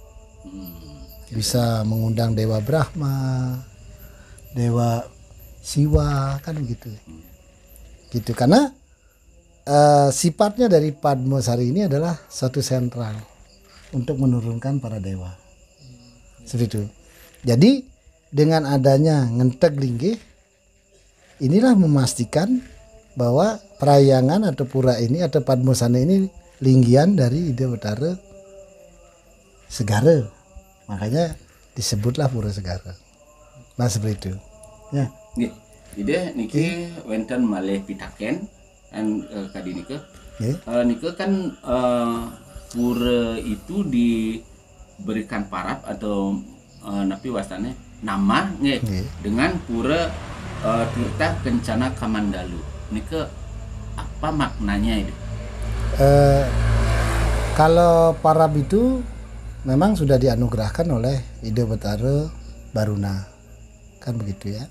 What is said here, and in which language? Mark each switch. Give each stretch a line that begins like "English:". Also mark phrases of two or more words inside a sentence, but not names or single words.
Indonesian: Bisa mengundang dewa Brahma, dewa Siwa kan begitu. Gitu karena sifatnya dari Padmosari ini adalah satu sentral untuk menurunkan para dewa. Seperti itu. Jadi dengan adanya ngentek linggih, inilah memastikan bahwa perayangan atau pura ini atau Padmosari ini linggian dari Ide Betara Segara. Makanya disebutlah pura segara. Nah seperti itu. Ya.
Balinese: Ide niki wenten malih pitaken an kadi nike.
Indonesian: Nike kan pura itu diberikan parab atau
Balinese: napi wastane
Indonesian: nama dengan pura Tirta Kencana Kamandalu. Nike apa maknanya itu? Kalau parab itu memang sudah dianugerahkan oleh Ide Betara Baruna, kan begitu ya.